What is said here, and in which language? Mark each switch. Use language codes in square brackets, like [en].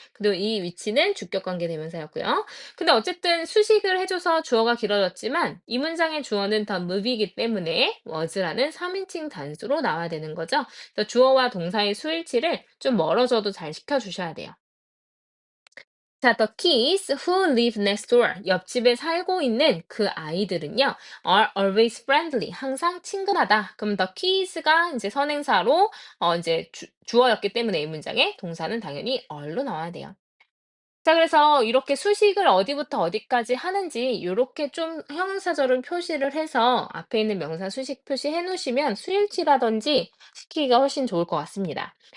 [ko] 그리고 이 위치는 주격 관계대명사였고요. 근데 어쨌든 수식을 해줘서 주어가 길어졌지만 이 문장의 주어는 the movie이기 때문에 was라는 3인칭 단수로 나와야 되는 거죠. 그래서 주어와 동사의 수일치를 좀 멀어져도 잘 시켜주셔야 돼요. 자, [en] the kids who live next door, [ko] 옆집에 살고 있는 그 아이들은요, [en] are always friendly, [ko] 항상 친근하다. 그럼 the kids가 이제 선행사로, 이제 주어였기 때문에 이 문장에 동사는 당연히 are로 나와야 돼요. 자, 그래서 이렇게 수식을 어디부터 어디까지 하는지 이렇게 좀 형용사절은 표시를 해서 앞에 있는 명사 수식 표시해 놓으시면 수일치라든지 시키기가 훨씬 좋을 것 같습니다.